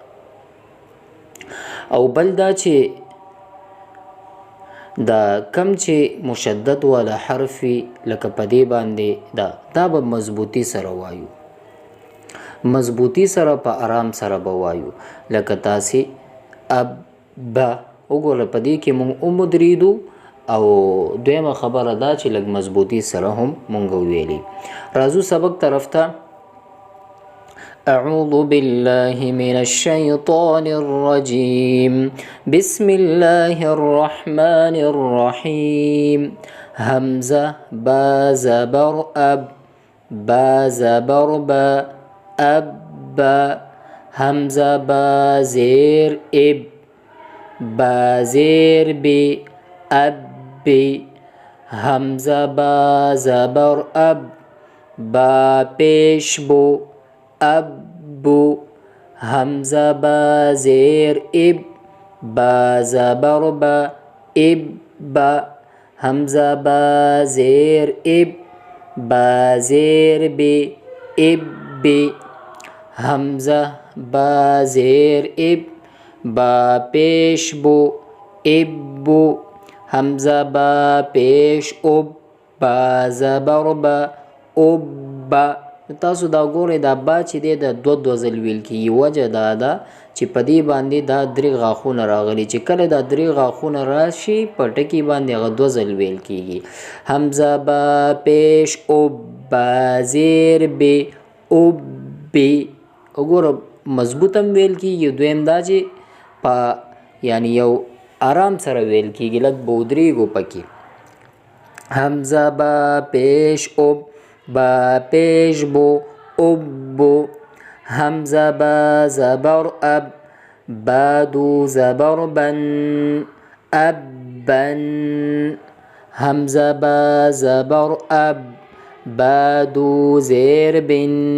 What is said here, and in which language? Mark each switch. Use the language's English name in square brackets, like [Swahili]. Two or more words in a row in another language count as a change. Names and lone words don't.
[Pashto] او بل دا چې دا کم چې مشدد والا حرف وي لکه په دې باندې دا به مضبوطی سره وایو په آرام سره به وایو لکه تاسې اب با وګوره په دې کې مونږ ودرېدو او دویمه خبره دا چې لږ مضبوطی سره هم مونږ ویلي. راځو سبق طرف ته. [Arabic] أعوذ بالله من الشيطان الرجيم بسم الله الرحمن الرحيم همزة با زبر أب با زبر با أب با همزة با زير إب با زير بي أب بي همزة با زبر أب با پیش بو ابو همزه با زیر اب با زبر با اب با همزه با زیر اب با زیر بی اب بی همزه با زیر اب با پیش بو اب بو همزه با پیش اب با زبر با اب با. [Pashto] تاسو دا ګورئ دا با چې دی د دوه ځل ویل کېږي. وجه دا ده چې په دې باندې دا درې غاښونه راغلي چې کله دا درې غاښونه راشي په ټکي باندې هغه دوه ځل ویل کېږي. [Arabic] حمزه با پیش اوب با زیر بې اوب بې [Pashto] وګوره مضبوط هم ویل کېږي. دویم دا چې په یعنی یو آرام سره ویل کېږي لږ به ودرېږو پکې. [Arabic] حمزه با پیش اوب با پیش بو ابو همزه با زبر اب بادو زبر بن ابن همزه با زبر اب بادو زیر بن